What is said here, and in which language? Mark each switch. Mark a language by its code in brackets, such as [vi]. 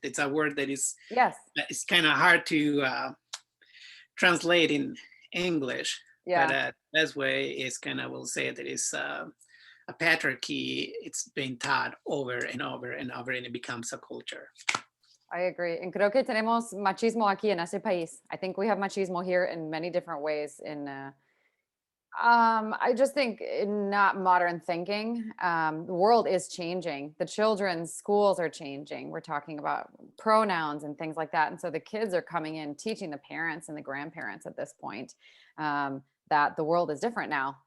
[en] It's a word that is Yes. it's kind of hard to translate in English, but Yeah. best way is kind of will say that is a patriarchy. It's been taught over and over and over, and it becomes a culture. I agree. [es] And creo que tenemos machismo aquí en ese país. [en] I think we have machismo here in many different ways I just think in not modern thinking. The world is changing. The children's schools are changing. We're talking about pronouns and things like that. And so the kids are coming in teaching the parents and the grandparents at this point that the world is different now.